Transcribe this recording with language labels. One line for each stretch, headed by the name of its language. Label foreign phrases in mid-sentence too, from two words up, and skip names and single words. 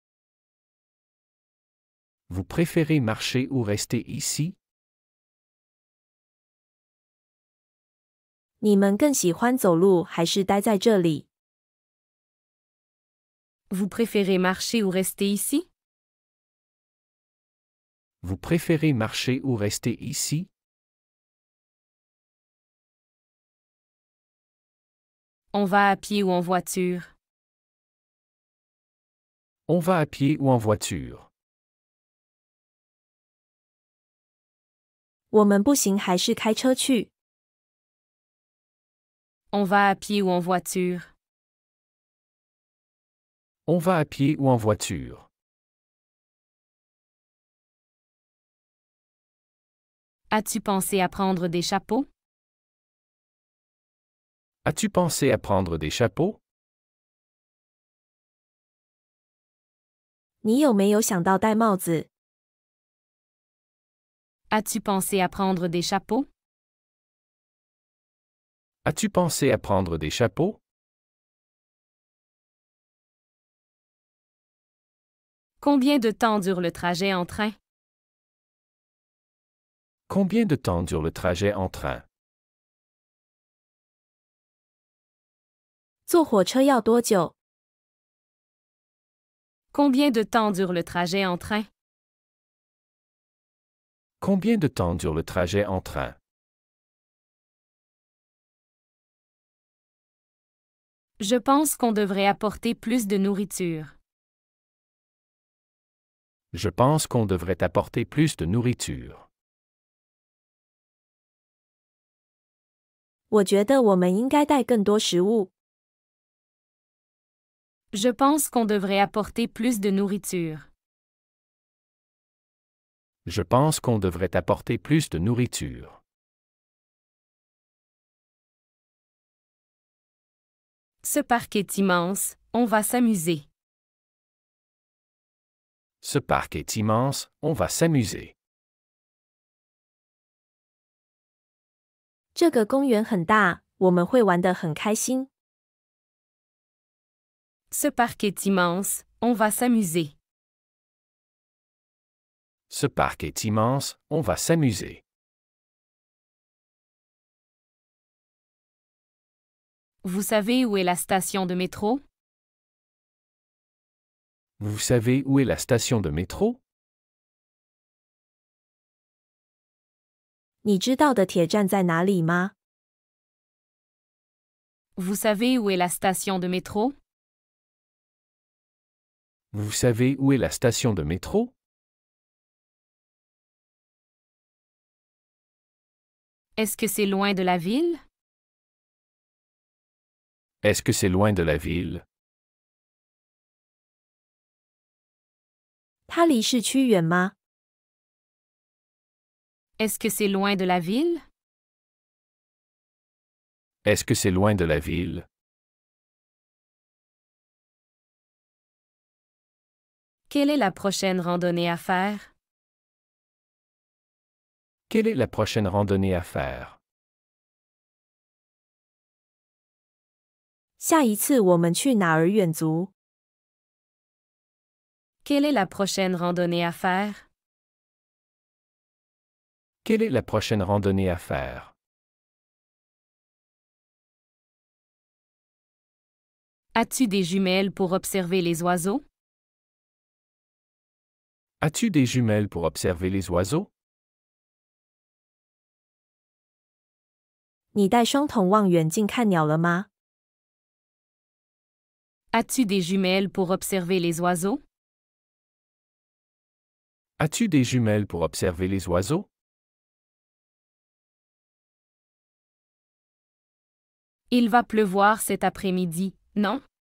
French: Vous préférez marcher ou rester ici?
Chinese: 你们更喜欢走路还是待在这里？
French: Vous préférez marcher ou rester ici? Vous préférez marcher ou rester ici? On va à pied ou en voiture? On va à pied ou en voiture?
Chinese: 我们步行还是开车去？
French: On va à pied ou en voiture? On va à pied ou en voiture? As-tu pensé à prendre des chapeaux? As-tu pensé à prendre des chapeaux?
Chinese: 你有没有想到戴帽子？
French: As-tu pensé à prendre des chapeaux? As-tu pensé à prendre des chapeaux? Combien de temps dure le trajet en train? Combien de temps dure le trajet en train?
Chinese: 坐火车要多久？
French: Combien de temps dure le trajet en train? Combien de temps dure le trajet en train? Je pense qu'on devrait apporter plus de nourriture. Je pense qu'on devrait apporter plus de nourriture.
Chinese: 我觉得我们应该带更多食物。
French: Je pense qu'on devrait apporter plus de nourriture. Je pense qu'on devrait apporter plus de nourriture. Ce parc est immense, on va s'amuser. Ce parc est immense, on va s'amuser.
Chinese: 这个公园很大，我们会玩得很开心。
French: Ce parc est immense, on va s'amuser. Ce parc est immense, on va s'amuser. Vous savez où est la station de métro? Vous savez où est la station de métro?
Chinese: 你知道的铁站在哪里吗？
French: Vous savez où est la station de métro? Vous savez où est la station de métro? Est-ce que c'est loin de la ville? Est-ce que c'est loin de la ville?
Chinese: 它离市区远吗？
French: Est-ce que c'est loin de la ville? Est-ce que c'est loin de la ville? Quelle est la prochaine randonnée à faire? Quelle est la prochaine randonnée à faire?
Chinese: 下一次我们去哪儿远足？
French: Quelle est la prochaine randonnée à faire? Quelle est la prochaine randonnée à faire? As-tu des jumelles pour observer les oiseaux? As-tu des jumelles pour observer les oiseaux?
Chinese: 你带双筒望远镜看鸟了吗？
French: As-tu des jumelles pour observer les oiseaux? As-tu des jumelles pour observer les oiseaux? Il va pleuvoir cet après-midi, non?